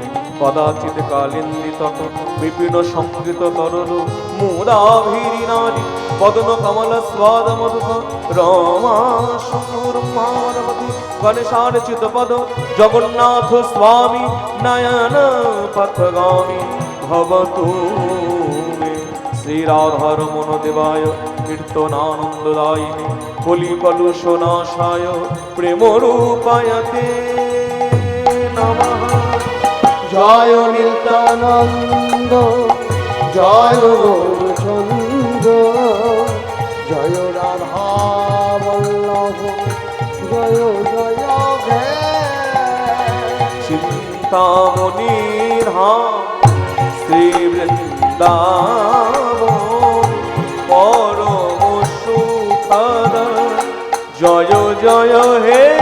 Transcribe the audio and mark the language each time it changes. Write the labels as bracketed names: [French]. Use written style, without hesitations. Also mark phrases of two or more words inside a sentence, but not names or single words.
[Sanskrit] कदाचित् कालिन्दितट विपिन संकृत तरल, मुदाभिरिनारी वदन कमल स्वाद मधुक, रमा शंभुर्मारवती गणेशार्चित पद, जगन्नाथ स्वामी नयन पथगामी भवतु मे। श्री राधारमण देवाय कीर्तनानंददायिने, कलि कलुषनाशाय प्रेम रूपाय ते नमः। [Bangla] জয় নিত্যানন্দ, জয় গৌরচন্দ্র, জয় রাধা বল্লভ, জয় জয় হে। চিন্তামণি ধাম শ্রী বৃন্দাবন, পরম সুখদ, জয় জয় হে।